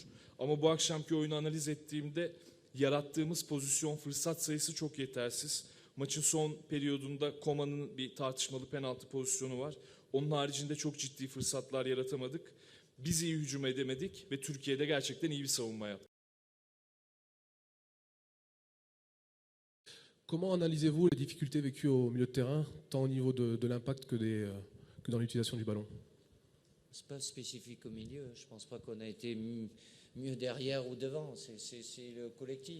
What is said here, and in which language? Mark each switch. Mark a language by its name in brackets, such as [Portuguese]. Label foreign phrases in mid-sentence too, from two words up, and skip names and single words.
[Turkish] Ama bu akşamki oyunu analiz ettiğimde yarattığımız pozisyon, fırsat sayısı çok yetersiz. Maçın son periyodunda Coman'ın bir tartışmalı penaltı pozisyonu var. Onun haricinde çok ciddi fırsatlar yaratamadık. Biz iyi hücum edemedik ve Türkiye'de gerçekten iyi bir savunma yaptı. [French] Comment analysez-vous les difficultés vécues au milieu de terrain, tant au niveau de l'impact que dans l'utilisation du ballon? C'est pas spécifique au milieu. Je pense pas qu'on a été mieux derrière ou devant. C'est le collectif.